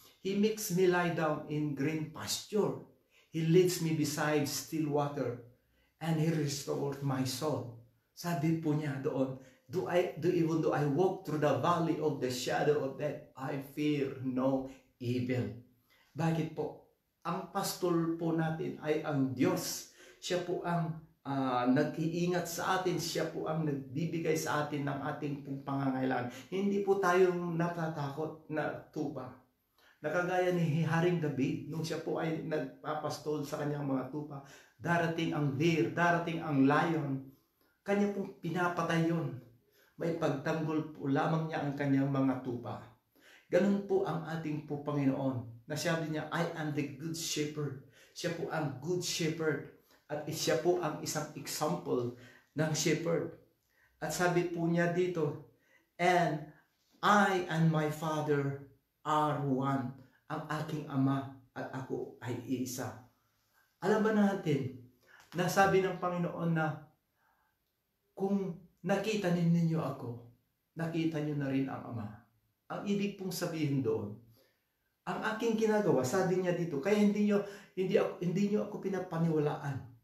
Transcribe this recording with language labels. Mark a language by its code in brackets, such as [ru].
[en] He makes me lie down in green pasture. He leads me beside still water, and He restores my soul. [tl] Sabi po niya doon, [en] even though I walk through the valley of the shadow of death, I fear no evil. [tl] Bakit po? Ang pastol po natin ay ang Diyos. Siya po ang nag-iingat sa atin. Siya po ang nagbibigay sa atin ng ating pangangailangan. Hindi po tayo natatakot na tupa. Nakagaya ni Haring David, nung siya po ay nagpapastol sa kanyang mga tupa, darating ang bear, darating ang lion, kanya pong pinapatay yun. May pagtanggol po lamang niya ang kanyang mga tupa. Ganun po ang ating po Panginoon. [en] Nasabi niya, I am the good shepherd. [tl] Siya po ang [en] good shepherd. [tl] At siya po ang isang example ng shepherd. At sabi po niya dito, [en] and I and my Father are one. [tl] Ang aking ama at ako ay isa. Alam ba natin, nasabi ng Panginoon na kung nakita ninyo ako, nakita nyo na rin ang Ama. Ang ibig pong sabihin doon, ang aking ginagawa, sabi niya dito, kaya hindi nyo ako pinapaniwalaan.